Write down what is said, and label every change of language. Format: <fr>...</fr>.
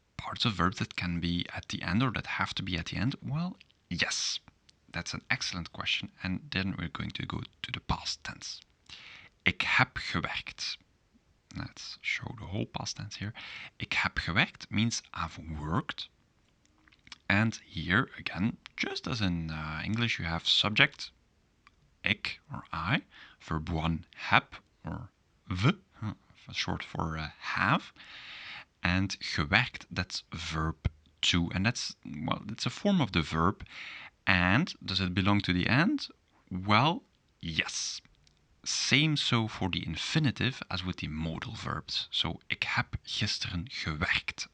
<en>parts of verbs that can be at the end or that have to be at the end? Well, yes. That's an excellent question. And then we're going to go to the past tense.</en> <nl>Ik heb gewerkt.</nl> <en>Let's show the whole past tense here.</en> <nl>Ik heb gewerkt</nl> <en>means I've worked. And here, again, just as in English, you have subject, ik or I, verb 1, heb or v, short for have, and gewerkt, that's verb 2. And that's, well, it's a form of the verb. And does it belong to the end? Well, yes. Same so for the infinitive as with the modal verbs.</en> <nl>So, ik heb gisteren gewerkt.</nl>